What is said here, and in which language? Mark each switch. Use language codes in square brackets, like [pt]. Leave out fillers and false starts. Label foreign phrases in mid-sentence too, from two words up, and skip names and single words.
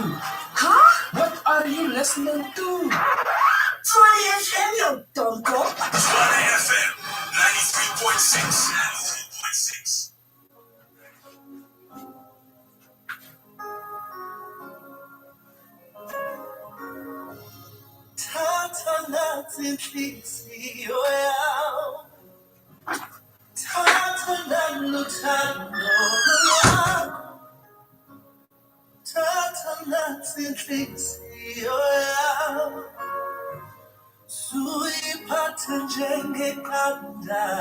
[en] What are you listening to? Tshwane FM, yo tonto. Tshwane FM 93.6. 93.6. [zu] Tata nathi inhliziyo yami. Tata naluthando lwami. Tata nathi inhliziyo yami. Suyiphathe njengeqanda.